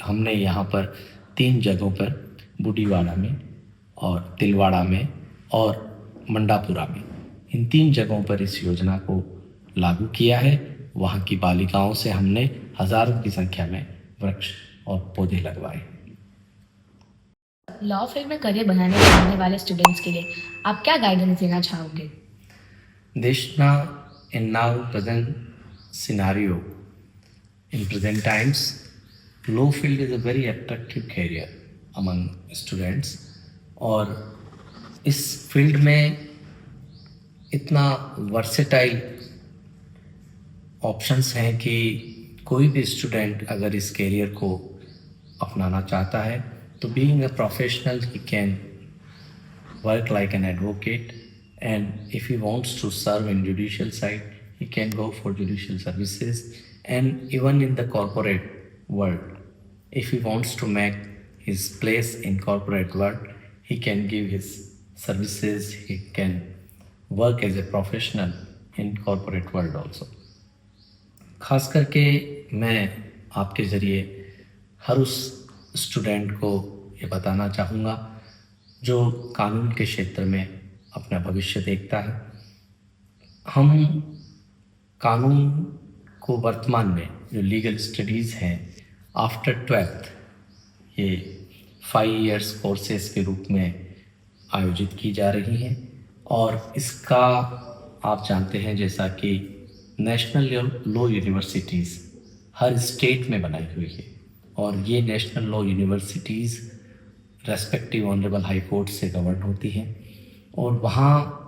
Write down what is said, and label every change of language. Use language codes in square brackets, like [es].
[hi] हमने यहाँ पर 3 जगहों पर, बूढ़ीवाड़ा में और तिलवाड़ा में और मंडापुरा में, इन 3 जगहों पर इस योजना को लागू किया है। वहाँ की बालिकाओं से हमने हज़ारों की संख्या में वृक्ष और पौधे लगवाए। लॉ फील्ड में करियर बनाने चाहने वाले स्टूडेंट्स के लिए आप क्या गाइडेंस देना चाहोगे? [en] Deshna, in now present scenario, in present times, law field is a very attractive career among students. [hi] और इस फील्ड में इतना वर्सेटाइल ऑप्शंस हैं कि कोई भी स्टूडेंट अगर इस करियर को अपनाना चाहता है तो [en] Being a professional he can work like an advocate, and if he wants to serve in judicial side he can go for judicial services, and even in the corporate world if he wants to make his place in corporate world he can give his services, he can work as a professional in corporate world also. [hi] खास करके मैं आपके ज़रिए हर उस student को ये बताना चाहूँगा जो कानून के क्षेत्र में अपना भविष्य देखता है। हम कानून को वर्तमान में जो लीगल स्टडीज़ हैं आफ्टर 12th ये 5 years कोर्सेज के रूप में आयोजित की जा रही हैं, और इसका आप जानते हैं जैसा कि नेशनल लॉ यूनिवर्सिटीज़ हर स्टेट में बनाई हुई है, और ये national law universities respective honourable high court से गवर्न होती हैं, और वहाँ